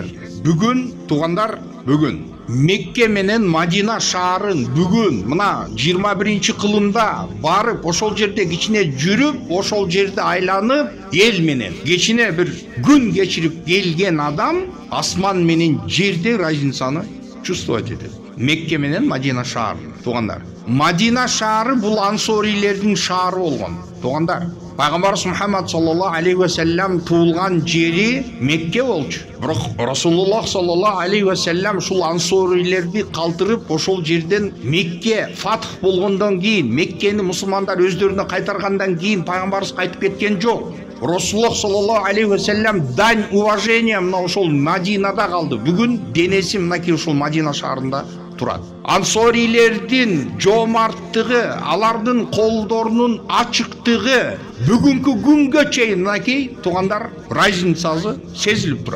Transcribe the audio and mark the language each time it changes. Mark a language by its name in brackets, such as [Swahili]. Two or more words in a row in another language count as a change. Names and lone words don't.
[Kyrgyz] Бүгүн туугандар, бүгүн Мекке менен Мадина шаарын бүгүн мына 21-кылымда барып ошол жерде кичине жүрүп, ошол жерде айланып, эл менен кичине бир күн кечирип келген адам асман менен жерде [Russian] разницаны чувствовать [Kyrgyz] этет. Мекке менен Мадина шаарын туугандар. Мадина шаары бул ансорилердин шаары болгон туугандар. Пайгамбарыбыз Мухаммад [Arabic] صلى الله عليه وسلم [Kyrgyz] туулган жери Мекке болчу. Бирок Расулуллах [Arabic] صلى الله عليه وسلم [Kyrgyz] ушул ансорилерди калтырып ошол жерден Мекке фатх болгондон кийин, Меккени мусулмандар өздөрүнө кайтаргандан кийин пайгамбарыбыз кайтып кеткен жок. Расулуллах [Arabic] صلى الله عليه وسلم [Russian] дань уважения [Kyrgyz] мына ошол Мадинада калды. Бүгүн денеси мынакей ушул Мадина шаарында турат. Ансорилердин жоомарттыгы, алардын колдорунун ачыктыгы бүгүнкү күнгө чейин мынакей туугандар разницасы сезилип турат.